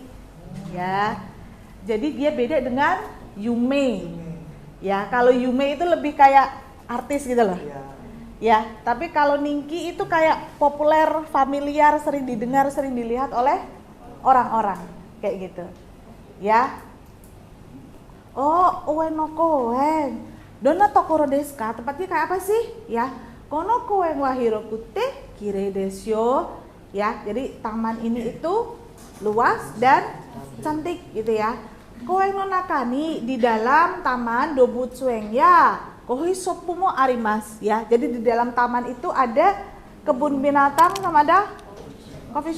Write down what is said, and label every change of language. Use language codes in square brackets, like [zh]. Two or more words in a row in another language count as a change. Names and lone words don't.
[id] Ya, jadi dia beda dengan yume. Ya, kalau yume itu lebih kayak artis gitu loh. Ya, tapi kalau ningki itu kayak populer, familiar, sering didengar, sering dilihat oleh orang-orang, kayak gitu. Ya. [ja] おえんの公園. どんなところですか? [id] Tempatnya kayak apa sih? Ya. [ja] この公園は広くてきれいですよ. [id] Ya, jadi taman ini itu luas dan cantik gitu ya. [ja] 公園の中に, [id] di dalam taman dobutsueng ya. [ja] コーヒーショップもあります ya. [id] Jadi di dalam taman itu ada kebun binatang sama ada [en] coffee shop.